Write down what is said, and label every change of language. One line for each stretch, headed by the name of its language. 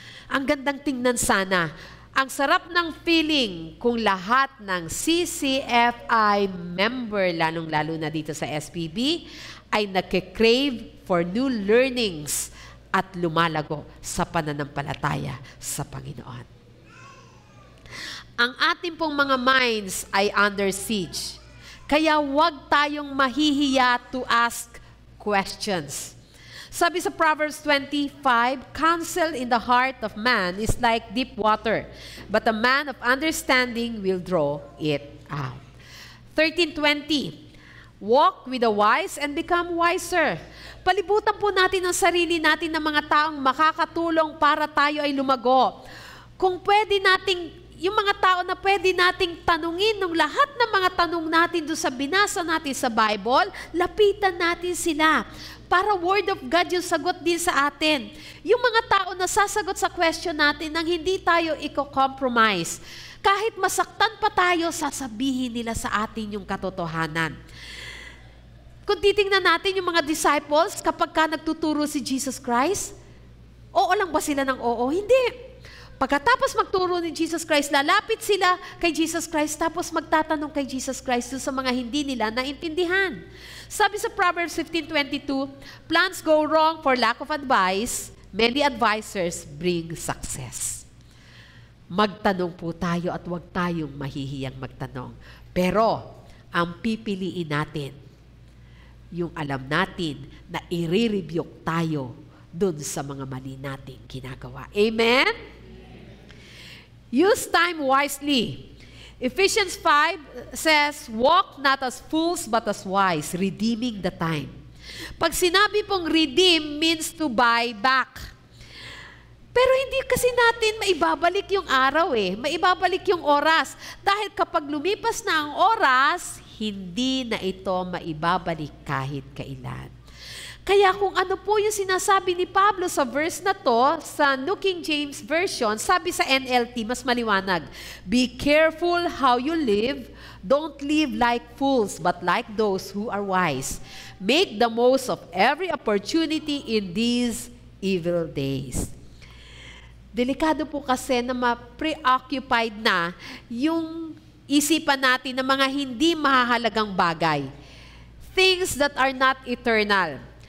Filipino: Ang gandang tingnan sana. Ang sarap ng feeling kung lahat ng CCFI member, lalong-lalo na dito sa SPB, ay nagke-crave
English: for new learnings
Filipino: at lumalago sa pananampalataya sa Panginoon. Ang ating pong mga minds ay under siege. Kaya huwag tayong mahihiya
English: to ask questions.
Filipino: Sabi sa
English: Proverbs 25, counsel in the heart of man is like deep water, but a man of understanding will draw it out. 13:20, walk with the wise and become wiser.
Filipino: Palibutan po natin ang sarili natin ng mga taong makakatulong para tayo ay lumago. Kung pwede nating yung mga tao na pwede nating tanungin ng lahat ng mga tanong natin doon sa binasa natin sa Bible, lapitan natin sila. Para word of God yung sagot din sa atin. Yung mga tao na sasagot sa question natin nang hindi tayo i-compromise. Kahit masaktan pa tayo, sasabihin nila sa atin yung katotohanan. Kung titingnan natin yung mga disciples, kapag ka nagtuturo si Jesus Christ, oo lang ba sila ng oo? Hindi. Pagkatapos magturo ni Jesus Christ, lalapit sila kay Jesus Christ, tapos magtatanong kay Jesus Christ sa mga hindi nila naintindihan.
English: Sabi sa Proverbs 15:22, plans go wrong for lack of advice, many advisors bring success.
Filipino: Magtanong po tayo at huwag tayong mahihiyang magtanong. Pero, ang pipiliin natin, yung alam natin na i-rebuke tayo dun sa mga mali nating ginagawa.
English: Amen? Use time wisely. Ephesians 5 says, walk not as fools but as wise, redeeming the time.
Filipino: Pag sinabi pong
English: redeem means to buy back.
Filipino: Pero hindi kasi natin maibabalik yung araw maibabalik yung oras. Dahil kapag lumipas na ang oras, hindi na ito maibabalik kahit kailan. Kaya kung ano po yung sinasabi ni Pablo sa verse na to, sa New King James Version, sabi sa NLT, mas maliwanag,
English: "Be careful how you live. Don't live like fools, but like those who are wise. Make the most of every opportunity in these evil days."
Filipino: Delikado po kasi na ma-preoccupied na yung isipan natin ng mga hindi mahahalagang bagay.
English: Things that are not eternal.